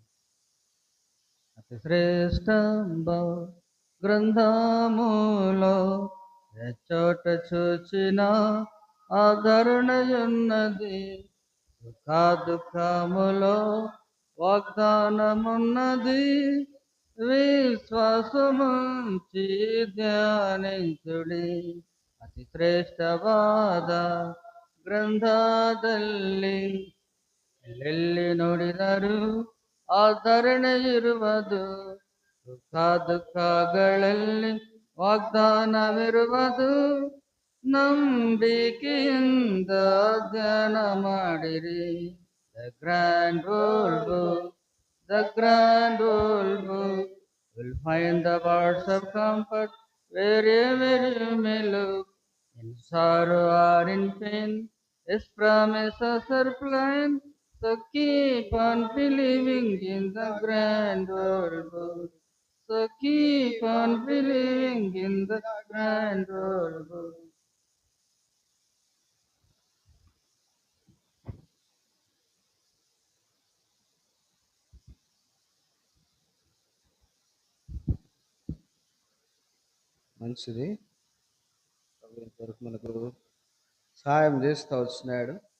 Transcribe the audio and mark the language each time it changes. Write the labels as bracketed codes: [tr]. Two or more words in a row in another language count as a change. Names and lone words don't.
[te] అతి శ్రేష్ట గ్రంథములో ఎచ్చోట చూచిన ఆదరణయున్నది, దుఃఖములో వాగ్దానమున్నది, విశ్వాసముంచి ధ్యానించుడి. [kn] అతి ಶ್ರೇಷ್ಠವಾದ ಗ್ರಂಥದಲ್ಲಿ ಎಲ್ಲೆಲ್ಲಿ ನೋಡಿದರೂ ಆಧರಣೆ ಇರುವುದು. ಸುಖ ದುಃಖಗಳಲ್ಲಿ ವಾಗ್ದಾನವಿರುವುದು. ನಂಬಿಕೆಯಿಂದ ಧ್ಯಾನ ಮಾಡಿರಿ. [en] the grand old book, the grand old book will find the words of comfort wherever you may look. In sorrow or in pain, His promises are plain. So keep on believing in the grand old book. So keep on believing in the grand old book. [te] మంచిది. ప్రభు ఇంతవరకు మనకు సహాయం చేస్తూ వచ్చినాడు.